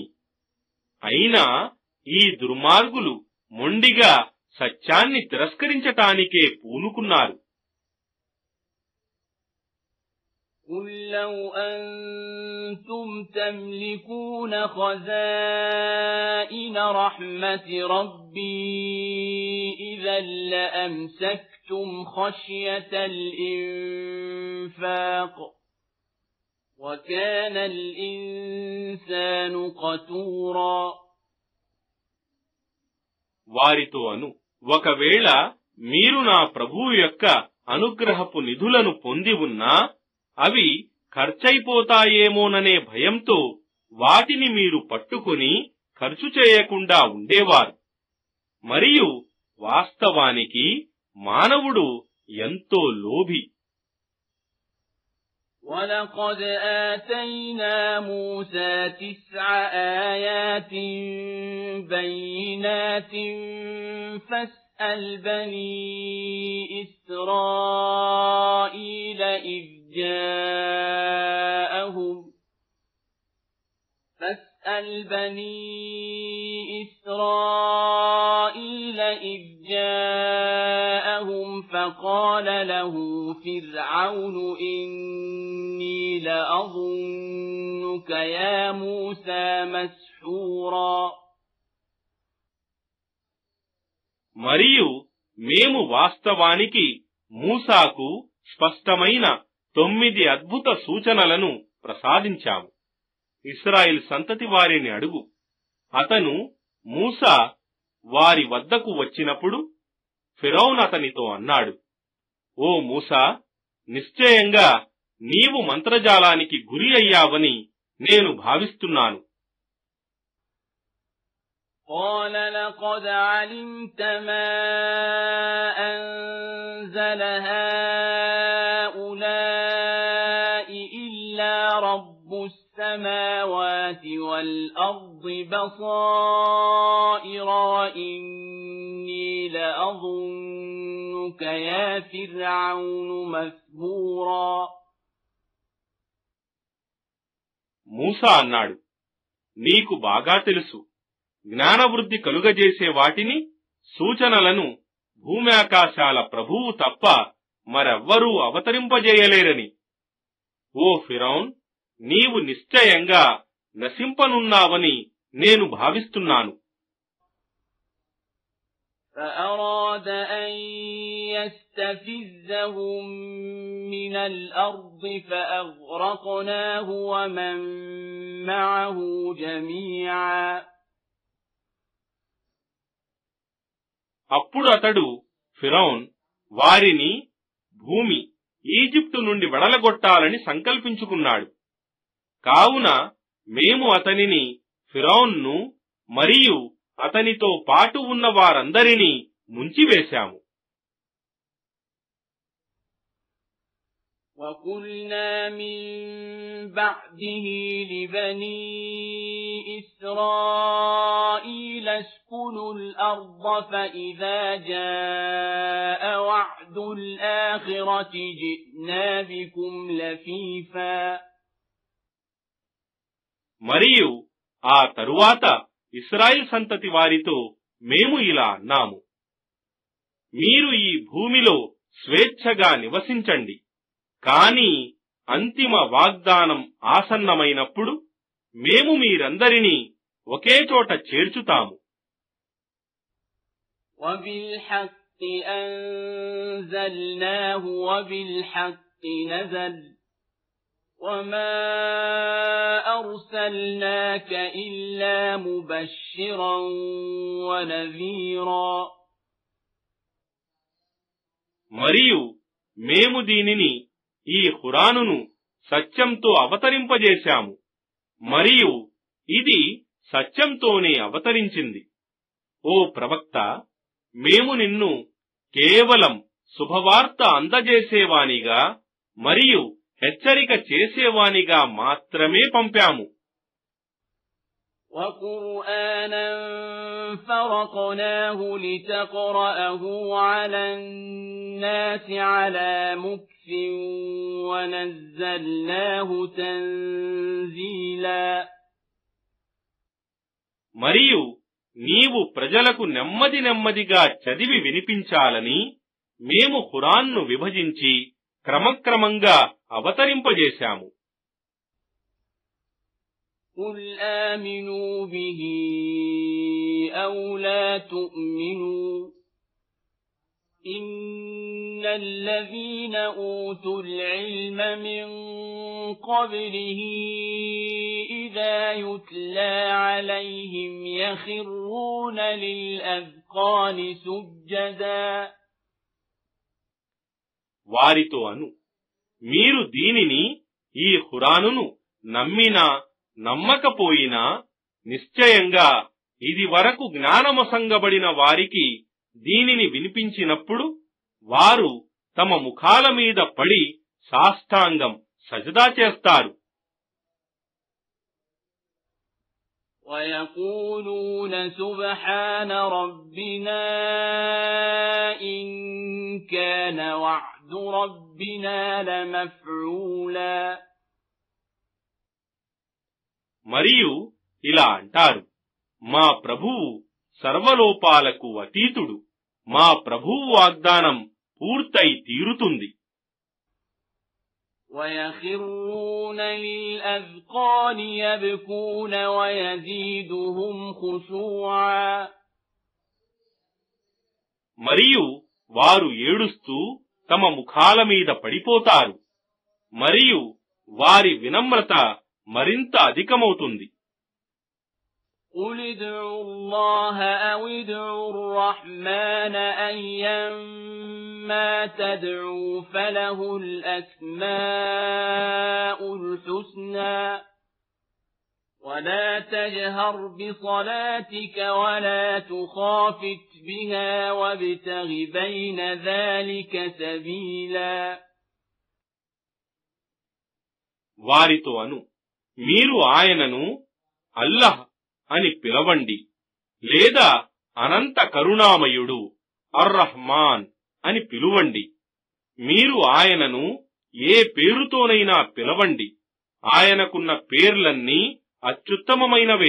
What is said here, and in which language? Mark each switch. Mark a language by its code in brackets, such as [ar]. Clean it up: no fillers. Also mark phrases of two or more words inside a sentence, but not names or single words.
[te] అయినా ఈ దుర్మార్గులు మొండిగా సత్యాన్ని తిరస్కరించటానికే పూనుకున్నారు. [ar] قل لو أنتم تملكون خزائن رحمة ربي إذا لأمسكتم خشية الإنفاق وكان الإنسان قتورا. [te] వారితో అను, ఒకవేళ మీరు నా ప్రభువు యొక్క అనుగ్రహపు నిధులను పొంది ఉన్నా అవి ఖర్చయిపోతాయేమోననే భయంతో వాటిని మీరు పట్టుకుని ఖర్చు చేయకుండా ఉండేవారు. మరియు వాస్తవానికి మానవుడు ఎంతో లోభి. [ar] وَلَقَدْ آتَيْنَا مُوسَى 9 آيَاتٍ بَيِّنَاتٍ فَاسْأَلْ بَنِي إِسْرَائِيلَ إِذْ جاءهم فقال له فرعون إني لأظنك يا موسى مسحورا. [te] మరియు మేము వాస్తవానికి మూసాకు స్పష్టమైన 9 అద్భుత సూచనలను ప్రసాదించాము. ఇశ్రాయేలు సంతతి వారిని అడుగు. అతను మూసా వారి వద్దకు వచ్చినప్పుడు ఫిరౌన్ అతనితో అన్నాడు, ఓ మూసా, నిశ్చయంగా నీవు మంత్రజాలానికి గురి అయ్యావని నేను భావిస్తున్నాను. [ar] قال لقد علمت ما أنزل هؤلاء إلا رب السماوات والأرض بصائر وإني لأظنك يا فرعون مثبورا. [te] మూసా అన్నాడు, నీకు బాగా తెలుసు, జ్ఞానవృద్ధి కలుగజేసే వాటిని, సూచనలను భూమ్యాకాశాల ప్రభువు తప్ప మరెవ్వరూ అవతరింపజేయలేరని. ఓ ఫిరౌన్, నీవు నిశ్చయంగా నశింపనున్నావని నేను భావిస్తున్నాను. [ar] فأراد أن يستفزهم من الأرض فأغرقناه ومن معه جميعا. [te] అప్పుడు అతడు ఫిరౌన్ వారిని భూమి ఈజిప్టు నుండి వెడలగొట్టాలని సంకల్పించుకున్నాడు. కావున మేము అతనిని, ఫిరౌన్ను మరియు అతనితో పాటు ఉన్న వారందరినీ ముంచివేశాము. [ar] وَقُلْنَا مِن بَعْدِهِ لِبَنِي إِسْرَائِيلَ اسْكُنُوا الْأَرْضَ فَإِذَا جَاءَ وَعْدُ الْآخِرَةِ جِئْنَا بِكُمْ لَفِيفًا. [te] మరియు ఆ తరువాత ఇశ్రాయేలు సంతతి వారితో మేము ఇలా అన్నాము, మీరు ఈ భూమిలో స్వేచ్ఛగా నివసించండి, కాని అంతిమ వాగ్దానం ఆసన్నమైనప్పుడు మేము మీరందరినీ ఒకే చోట చేర్చుతాము. [ar] وَبِالْحَقِّ أَنزَلْنَاهُ وَبِالْحَقِّ نَزَلَ وَمَا أَرْسَلْنَاكَ إِلَّا مُبَشِّرًا وَنَذِيرًا. [te] మరియు మేము దీనిని, ఈ ఖురానును సత్యంతో అవతరింపజేశాము, మరియు ఇది సత్యంతోనే అవతరించింది. ఓ ప్రవక్త, మేము నిన్ను కేవలం శుభవార్త అందజేసేవానిగా మరియు హెచ్చరిక చేసేవానిగా మాత్రమే పంపాము. [ar] وَقُرْآنًا فَرَقْنَاهُ لِتَقْرَأَهُ عَلَى النَّاسِ عَلَى مُكْثٍ وَنَزَّلْنَاهُ تَنزِيلًا. [te] మరియు నీవు ప్రజలకు నెమ్మది నెమ్మదిగా చదివి వినిపించాలని మేము ఖురాన్ను విభజించి క్రమక్రమంగా అవతరింపజేశాము. [ar] قل آمنوا به أو لا تؤمنوا إن الذين أوتوا العلم من قبله إذا يتلى عليهم يخرون للأذقان سجدا. [te] వారితో అను, మీరు దీనిని, ఈ ఖురానును నమ్మినా నమ్మకపోయినా నిశ్చయంగా ఇది వరకు జ్ఞానమొసంగబడిన వారికి దీనిని వినిపించినప్పుడు వారు తమ ముఖాల మీద పడి సాష్టాంగం సజదా చేస్తారు. [ar] وَيَقُولُونَ سُبْحَانَ رَبِّنَا إِن كَانَ وَعْدُ رَبِّنَا لَمَفْعُولًا. [te] మరియు ఇలా అంటారు, మా ప్రభువు సర్వలోపాలకు అతీతుడు, మా ప్రభువు వాగ్దానం పూర్తయి తీరుతుంది. [ar] وَيَخِرُّونَ لِلْأَذْقَانِ يَبْكُونَ وَيَزِيدُهُمْ خُشُوعًا. [te] మరియు వారు ఏడుస్తూ తమ ముఖాల మీద పడిపోతారు, మరియు వారి వినమ్రత మరింత అధికమవుతుంది. [ar] قُلِ ادْعُوا اللَّهَ أَوِ ادْعُوا الرَّحْمَنَ أَيًّمَّا تَدْعُوا فَلَهُ الْأَسْمَاءُ الْحُسْنَى وَلَا تَجْهَرْ بِصَلَاتِكَ وَلَا تُخَافِتْ بِهَا وَابْتَغِ بَيْنَ ذَلِكَ سَبِيلًا. [te] వారితో అను, మీరు ఆయనను అల్లహ్ అని పిలవండి, లేదా అనంత కరుణామయుడు అర్-రహ్మాన్ అని పిలువండి. మీరు ఆయనను ఏ పేరుతోనైనా పిలవండి, ఆయనకున్న పేర్లన్నీ అత్యుత్తమమైనవే.